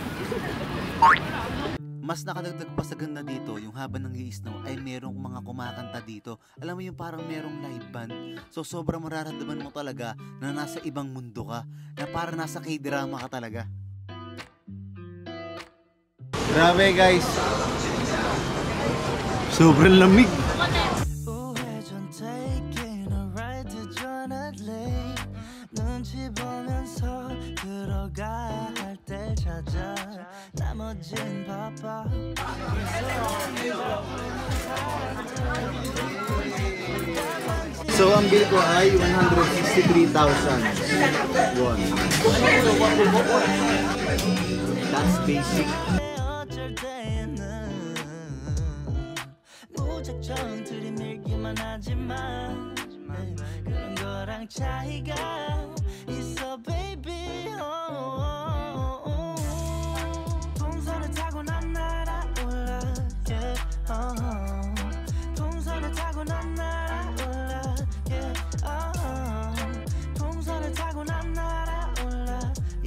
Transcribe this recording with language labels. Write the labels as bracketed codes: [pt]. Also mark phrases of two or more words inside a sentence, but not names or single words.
[tl] Mas nakadagdag pa sa ganda dito, yung habang nag-i-snow ay merong mga kumakanta dito. Alam mo yung parang merong live band. So sobrang mararamdaman mo talaga na nasa ibang mundo ka. Na parang nasa K-drama ka talaga. Grabe guys. Sobrang lamig. [ko] 우회전 [en] taking a ride to Jonathan [ko] 눈치 보면서 들어가 할 때 찾아 나머진 바빠 [tl] So ang bill ko ay 163,000 won. [en] That's basic. [ko] 어쩔 때는 무작정 들이밀기만 하지만 그런 거랑 차이가 있어 baby 동선을 타고 난 날아올라 yeah 동선을 타고 난 날아올라 yeah 동선을 타고 난 날아올라 yeah